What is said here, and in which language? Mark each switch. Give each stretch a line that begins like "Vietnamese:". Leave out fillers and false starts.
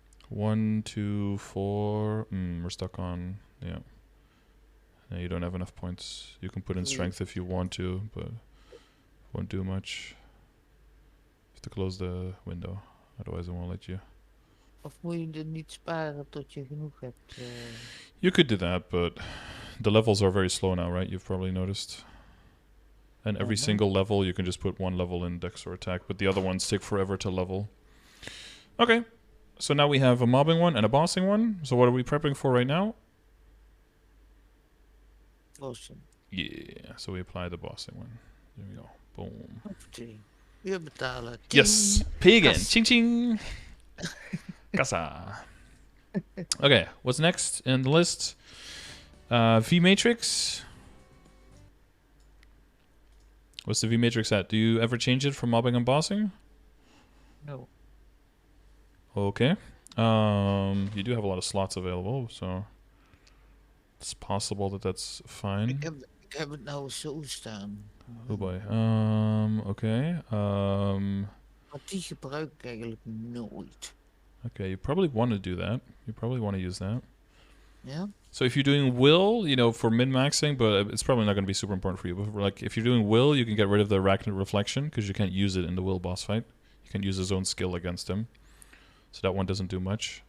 English: 1, 2, 4. We're stuck on, yeah. You don't have enough points. You can put in strength if you want to, but won't do much. You have to close the window, otherwise it won't let you.
Dutch: Of moet je er niet sparen tot je genoeg hebt?
English: You could do that, but the levels are very slow now, right? You've probably noticed. And every single level, you can just put 1 level in dex or attack, but the other ones take forever to level. Okay, so now we have a mobbing one and a bossing one. So what are we prepping for right now? Awesome. Yeah, so we apply the bossing one. There we go. Boom.
Dutch: Weer betalen.
English: Yes, pay again. Ching ching. Kassa. Okay, what's next in the list? V matrix. What's the V matrix at? Do you ever change it for mobbing and bossing? No. Okay. You do have a lot of slots available, so it's possible that that's fine.
Dutch: Ik heb het nou zo staan.
English: Oh boy. Okay.
Dutch: Maar die gebruik ik eigenlijk nooit.
English: Okay, you probably want to do that. You probably want to use that. Yeah? So if you're doing will, you know, for min-maxing, but it's probably not going to be super important for you. But for, like, if you're doing will, you can get rid of the Arachnid Reflection because you can't use it in the will boss fight. You can use his own skill against him. So that one doesn't do much.